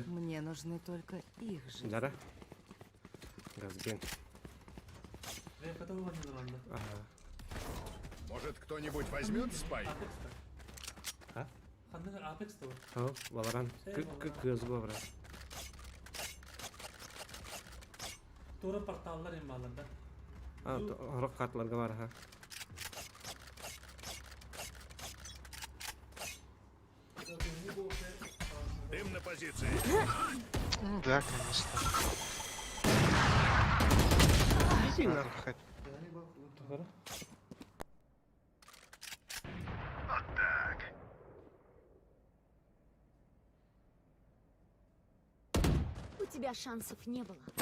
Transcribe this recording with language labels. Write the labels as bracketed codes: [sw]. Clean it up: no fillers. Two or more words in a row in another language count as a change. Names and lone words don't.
[ru] Мне нужны только их жизни. Дара? Газген. Ага. Может, кто-нибудь возьмет спай? О, Валоран. Кыз говорю. [ky] Тура порталлар эми аларда. Рок картларга бар, ха. [ru] Дым на позиции. Ну да, конечно. Иди Надо нахуй. хоть- У тебя шансов не было.